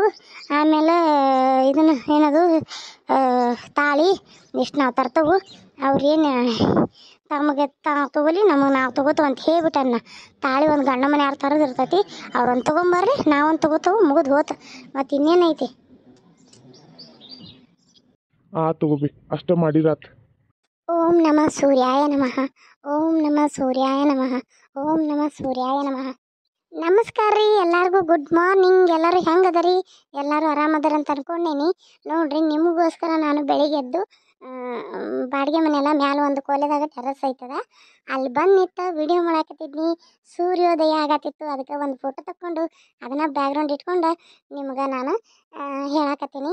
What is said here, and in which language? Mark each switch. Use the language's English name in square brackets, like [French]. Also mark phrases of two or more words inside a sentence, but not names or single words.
[Kannada] ಆಮೇಲೆ ಇದನ್ನು ಏನದು ತಾಳಿ ಇಷ್ಟು ನಾವು ತರ್ತೇವೆ. ಅವ್ರೇನು ತಮಗೆ ತೊಗೊಲಿ, ನಮಗೆ ನಾವು ತೊಗೋತೇವೆ ಅಂತ ಹೇಳ್ಬಿಟ್ಟನ್ನ. ತಾಳಿ ಒಂದು ಗಂಡ ಮನೆ ಯಾರು ತರೋದು ಇರ್ತೈತಿ, ಅವ್ರೊಂದು ತೊಗೊಂಬರ್ರಿ, ನಾವೊಂದು ತೊಗೋತೇವೆ, ಮುಗಿದು ಹೋತು. ಮತ್ತು ಇನ್ನೇನೈತಿ? ತಗೋಬಿ ಅಷ್ಟ ಮಾಡಿರಾತ್. [Sanskrit] ಓಂ ನಮಃ ಸೂರ್ಯಾಯ ನಮಃ, ಓಂ ನಮಃ ಸೂರ್ಯಾಯ ನಮಃ, ಓಂ ನಮಃ ಸೂರ್ಯಾಯ ನಮಃ. [Kannada] ನಮಸ್ಕಾರ ರೀ ಎಲ್ಲರಿಗೂ, [English] good morning. [Kannada] ಎಲ್ಲರೂ ಹೆಂಗದರಿ? ಎಲ್ಲರೂ ಆರಾಮದಾರ ಅಂತ ಅನ್ಕೊಂಡೇನಿ. ನೋಡ್ರಿ, ನಿಮಗೋಸ್ಕರ ನಾನು ಬೆಳಿಗ್ಗೆ ಎದ್ದು ಬಾಡಿಗೆ ಮನೆಯಲ್ಲ ಮ್ಯಾಲೆ ಒಂದು ಕೋಲೆದಾಗ ಟೆರಸ್ ಐತದ, ಅಲ್ಲಿ ಬಂದು ನಿಂತು ವಿಡಿಯೋ ಮಾಡಾಕತ್ತಿದ್ನಿ. ಸೂರ್ಯೋದಯ ಆಗತ್ತಿತ್ತು, ಅದಕ್ಕೆ ಒಂದು ಫೋಟೋ ತಕ್ಕೊಂಡು ಅದನ್ನು ಬ್ಯಾಕ್ಗ್ರೌಂಡ್ ಇಟ್ಕೊಂಡು ನಿಮ್ಗೆ ನಾನು ಹೇಳಾಕತ್ತೀನಿ.